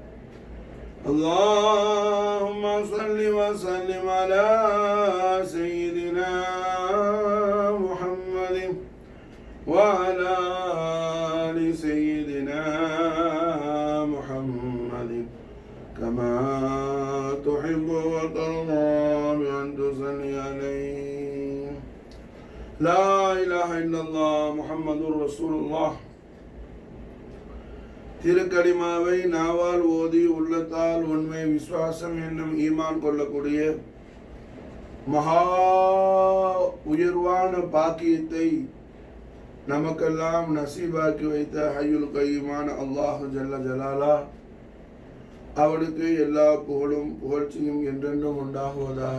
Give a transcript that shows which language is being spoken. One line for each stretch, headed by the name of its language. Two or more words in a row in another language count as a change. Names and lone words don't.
Arabic: اللهم صل وسلم على سيدنا محمد وعلى آل سيدنا محمد كما تحب وترضى بأن تصلي عليه. لا إله إلا الله محمد رسول الله.
Tamil: திருக்கலிமாவை நாவால் ஓதி உள்ளத்தால் உண்மை விசுவாசம் என்னும் ஈமான் கொள்ளக்கூடிய மகா உயர்வான பாக்கியத்தை நமக்கெல்லாம் நசீபாக்கி வைத்த
Arabic: الحي القيوم
Tamil: அல்லாஹு
Arabic: جل جلاله,
Tamil: அவனுக்கு எல்லா புகழும் புகழ்ச்சியும் என்றென்றும் உண்டாகுவதாக.